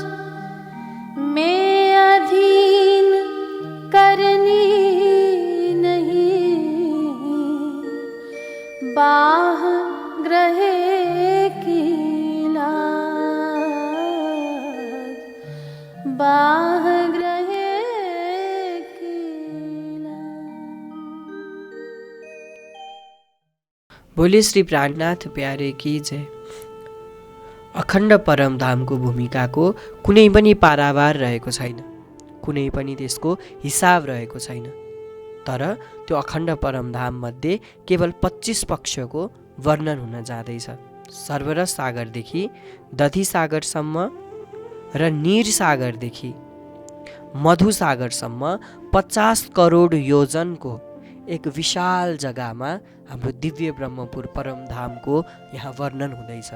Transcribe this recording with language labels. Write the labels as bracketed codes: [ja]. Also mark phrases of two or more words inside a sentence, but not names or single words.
[hi] मैं अधीन करनी बाह ग्रहे की लाज, बाह ग्रहे की लाज। बोले श्री प्राणनाथ प्यारे की जय। [ne] अखण्ड परमधामको भूमिकाको कुनै पनि पारावार रहेको छैन, कुनै पनि त्यसको हिसाब रहेको छैन। तर त्यो अखण्ड परमधाम मध्ये केवल 25 पक्षको वर्णन हुन जाँदैछ। सर्वरस सागरदेखि दधी सागरसम्म र नीर सागरदेखि मधु सागरसम्म 50 करोड योजनको एक विशाल जग्गामा हाम्रो दिव्य ब्रह्मपुर परमधामको यहाँ वर्णन हुँदैछ।